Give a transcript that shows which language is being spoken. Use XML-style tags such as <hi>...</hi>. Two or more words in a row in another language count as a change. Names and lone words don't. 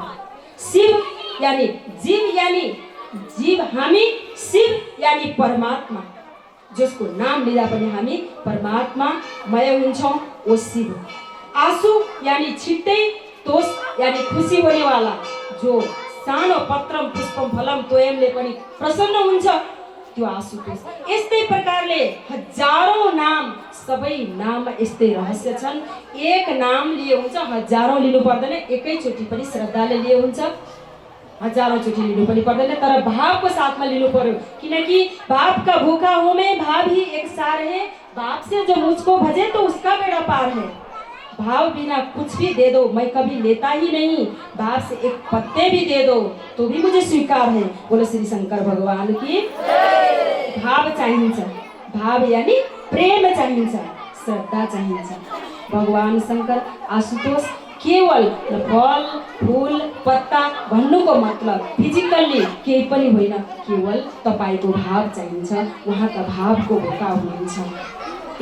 <ne>शिव यानी जीव हामी, शिव यानी परमात्मा, जसको नाम लिँदा पनि हामी परमात्मामय हुन्छौँ, ओ शिव। आशु यानी छिट्टै, तोष यानी खुसी हुनेवाला, जो सानो</ne> <sa>पत्रम पुष्पम फलम तोयमले</sa> <ne>पनि प्रसन्न हुन्छ, त्यो आशुतोष। यस्तै प्रकारले हजारौं नाम, सबै नाममा यस्तै रहस्य छन्। एक नाम लिए हुन्छ, हजारौं लिनु पर्दैन, एकैचोटि पनि श्रद्धाले लिए हुन्छ, हजारौं चोटि लिनु पनि पर्दैन, तर भावको साथमा लिनु पर्यो।</ne> <hi>किनकि भाव का भूखा हूं मैं, भाव ही एक सार है, भाव से जो मुझको भजे तो उसका बेड़ा पार है। भाव बिना कुछ भी दे दो मैं कभी लेता ही नहीं, भाव से एक पत्ते भी दे दो तो भी मुझे स्वीकार है। बोलो श्री शंकर भगवान की।</hi> <ne>भाव चाहिन्छ, भाव यानी प्रेम चाहिन्छ, श्रद्धा चाहिन्छ। भगवान शंकर आशुतोष केवल फल फूल पत्ता भन्नुको मतलब फिजिकल्ली केही पनि होइन, केवल तपाईको भाव चाहिन्छ, उहाँका भावको भोका हुनुहुन्छ।</ne>